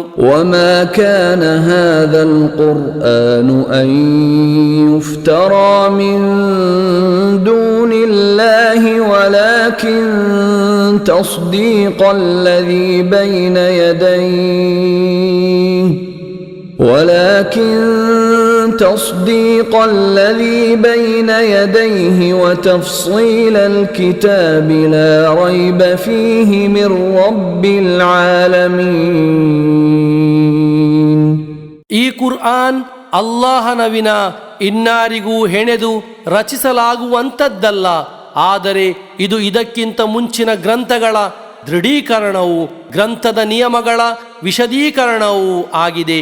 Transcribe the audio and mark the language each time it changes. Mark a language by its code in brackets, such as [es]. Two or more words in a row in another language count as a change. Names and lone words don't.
[ar] وما كان هذا القرآن أن يفترى من دون الله ولكن تصديق الذي بين يديه ولكن تصديق الذي بين يديه وتفصيل الكتاب لا ريب فيه من رب العالمين. [kn] ಈ ಕುರ್ಆನ್ ಅಲ್ಲಾಹನ ವಿನ ಇನ್ನಾರಿಗೂ ಹೆಣೆದು ರಚಿಸಲಾಗುವಂಥದ್ದಲ್ಲ, ಆದರೆ ಇದು ಇದಕ್ಕಿಂತ ಮುಂಚಿನ ಗ್ರಂಥಗಳ ದೃಢೀಕರಣವು, ಗ್ರಂಥದ ನಿಯಮಗಳ ವಿಶದೀಕರಣವೂ ಆಗಿದೆ.